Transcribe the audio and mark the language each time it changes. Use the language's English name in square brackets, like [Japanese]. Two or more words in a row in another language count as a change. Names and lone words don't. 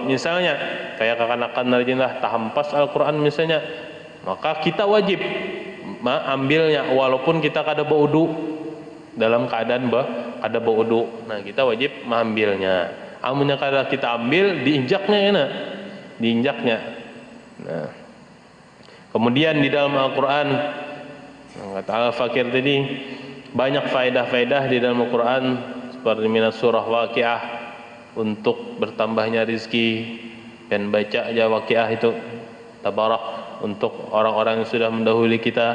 [Banjar] Misalnya kayak kekanakan narjinah tahampas Al-Quran misalnya, maka kita wajib ambilnya walaupun kita kada baudu, dalam keadaan ada baudu. [Indonesian] Nah, kita wajib mengambilnya. Amunnya kada kita ambil, diinjaknya. Nah, kemudian di dalam Al-Quran, kata Al-Fakir tadi, banyak faedah-faedah di dalam Al-Quran seperti minas surah Waqiah untuk bertambahnya rizki, dan baca aja Waqiah itu tabarak untuk orang-orang yang sudah mendahului kita.